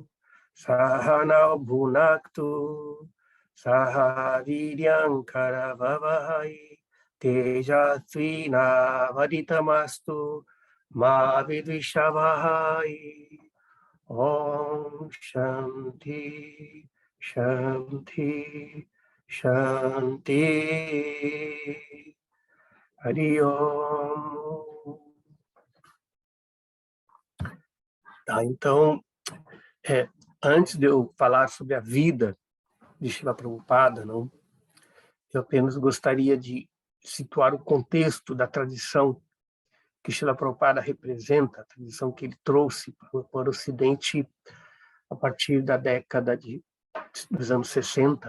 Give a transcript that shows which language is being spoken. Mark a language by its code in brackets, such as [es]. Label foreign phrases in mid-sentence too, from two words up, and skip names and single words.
[sa] सहना भुनक्तु सह वीर्यं करवावहै तेजस्विना वधीतमस्तु मा विद्विषावहै ॐ शान्ति शान्ति शान्ति हरि ॐ. [pt] Tá, então, antes de eu falar sobre a vida de Srila Prabhupada, não, eu apenas gostaria de situar o contexto da tradição que Srila Prabhupada representa, a tradição que ele trouxe para o Ocidente a partir da década dos anos 60.